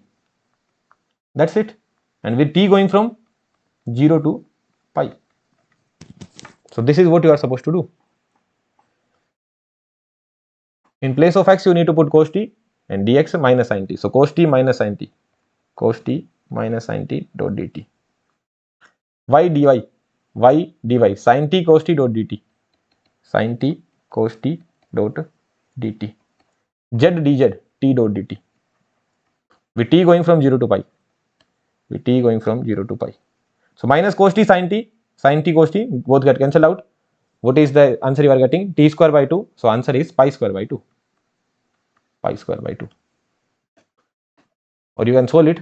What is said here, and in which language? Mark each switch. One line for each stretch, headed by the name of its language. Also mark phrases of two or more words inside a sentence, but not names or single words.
English: That's it. And with t going from 0 to pi. So this is what you are supposed to do. In place of x, you need to put cos t and dx minus sin t. So cos t minus sin t. Cos t minus sin t dot dt. Y dy. Y dy. Sin t cos t dot dt. Sin t cos t dot dt. Z dz t dot dt. With t going from 0 to pi. With t going from 0 to pi. So minus cos t sin t cos t both get cancelled out. What is the answer you are getting? T square by 2. So answer is pi square by 2. Pi square by 2. Or you can solve it.